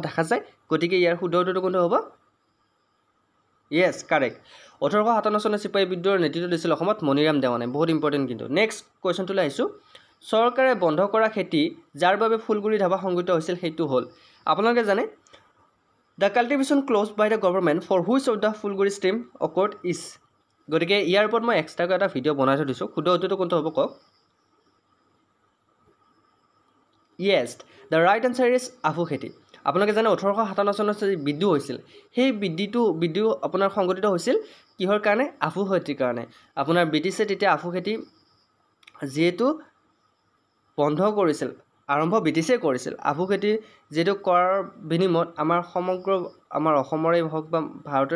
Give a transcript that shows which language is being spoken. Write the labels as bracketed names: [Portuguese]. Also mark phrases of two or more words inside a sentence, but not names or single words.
[Assamese] দেখা যায় গতিকে ইয়াৰ শুদ্ধটো কোনটো হ'ব [English] Yes correct [Assamese] 1857 চনৰ সিপাহী বিদ্ৰোহৰ নেতৃত্ব দিছিল অসমত মণিৰাম দেৱানে বহুত ইম্পৰ্টেণ্ট কিন্তু নেক্সট কোৱেশ্চনটোলৈ আহিছোঁ চৰকাৰে বন্ধ কৰা খেতি যাৰ বাবে ফুলগুৰি ধাবা সংগঠিত হৈছিল সেইটো হ'ল আপোনালোকে জানে [English] The cultivation closed by the government for which of the ফুলগুৰি stream occurred is [Assamese] গতিকে ইয়াৰ ওপৰত মই এক্সট্ৰাকৈ এটা ভিডিঅ' বনাই থৈ দিছোঁ শুদ্ধটো কোনটো হ'ব কওক [English] Yes the right answer is [Assamese] আফু খেতি আপোনালোকে জানে 1857 চনত যে বিদ্ৰোহ হৈছিল সেই বিদ্ৰোহ আপোনাৰ সংগঠিত হৈছিল কিহৰ কাৰণে আফু খেতিৰ কাৰণে আপোনাৰ ব্ৰিটিছে তেতিয়া আফু খেতি যেহেতু বন্ধ কৰিছিল আৰম্ভ ব্ৰিটিছে কৰিছিল আফু খেতি যেটো কৰাৰ বিনিময়ত আমাৰ সমগ্ৰ আমাৰ অসমৰে হওক বা ভাৰতৰ